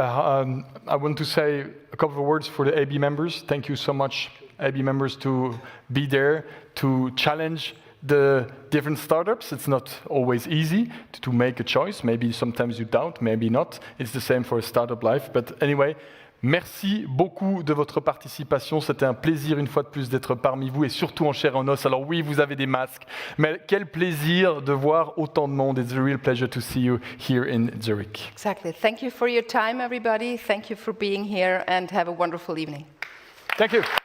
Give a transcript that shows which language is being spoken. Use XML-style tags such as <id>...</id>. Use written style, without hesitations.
<en>I want to say a couple of words for the AB members. Thank you so much, AB members, to be there, to challenge the different startups. It's not always easy to make a choice. Maybe sometimes you doubt, maybe not. It's the same for a startup life. But anyway,</en> <fr>merci beaucoup de votre participation. C'était un plaisir une fois de plus d'être parmi vous, et surtout en chair et en os. Alors oui, vous avez des masques, mais quel plaisir de voir autant de monde.</fr> <en>It's a real pleasure to see you here in Zurich. Exactly. Thank you for your time, everybody. Thank you for being here, and have a wonderful evening. Thank you.</en>